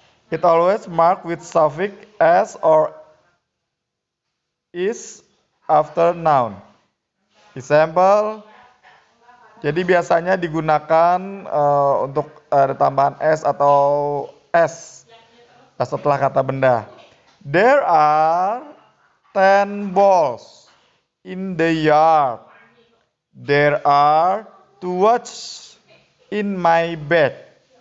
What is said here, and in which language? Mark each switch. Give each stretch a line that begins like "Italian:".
English: It always marked with suffix s or is after noun. Example.
Indonesian: Jadi biasanya digunakan untuk ada tambahan s atau s setelah kata benda.
English: There are 10 balls in the yard. There are 2 watches in my bed.